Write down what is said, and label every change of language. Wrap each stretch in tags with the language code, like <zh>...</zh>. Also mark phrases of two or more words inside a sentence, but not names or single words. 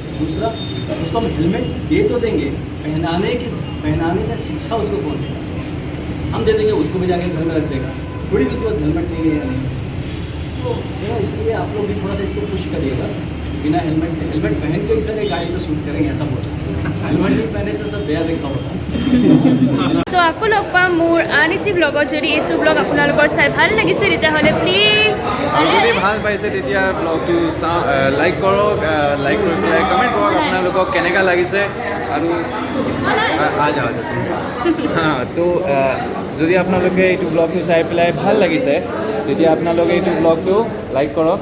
<hi>दूसरा, उसको हम हेलमेट दे तो देंगे, पहनाने का शिक्षा उसको कौन देगा? हम दे देंगे, उसको भी जाके घर में रख देगा, थोड़ी भी उसके पास हेलमेट नहीं है या नहीं। तो इसलिए आप लोग भी थोड़ा सा इसको पुश करिएगा, बिना हेलमेट के, हेलमेट पहन के ही सारे गाड़ी पर शूट करेंगे ऐसा बोला, हेलमेट नहीं पहने से सब बेया देखा होता।</hi> <as>চ' আকৌ লগ পাম মোৰ আন এটি ব্লগত। যদি এইটো ব্লগ আপোনালোকৰ চাই ভাল লাগিছে তেতিয়াহ'লে প্লিজ যদি ভাল পাইছে তেতিয়া ব্লগটো লাইক কৰক, লাইক কৰি পেলাই কমেণ্ট কৰক আপোনালোকক কেনেকুৱা লাগিছে। আৰু তো যদি আপোনালোকে এইটো ব্লগটো চাই পেলাই ভাল লাগিছে তেতিয়া আপোনালোকে এইটো ব্লগটো লাইক কৰক,</as>